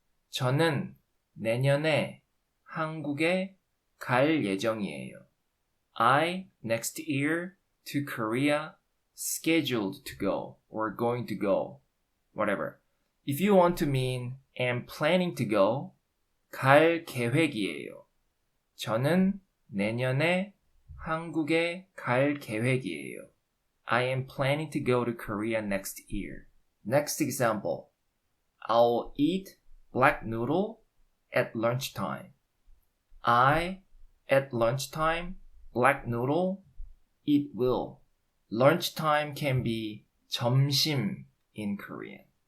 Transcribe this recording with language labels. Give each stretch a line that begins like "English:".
Korean: 저는 내년에 한국에 갈 예정이에요.
English: I, next year, to Korea, scheduled to go, or going to go, whatever. If you want to mean am planning to go,
Korean: 갈 계획이에요. 저는 내년에 한국에 갈 계획이에요.
English: I am planning to go to Korea next year. Next example. I'll eat black noodle at lunchtime. I, at lunchtime, black noodle, it will. Lunchtime can be 점심 in Korean.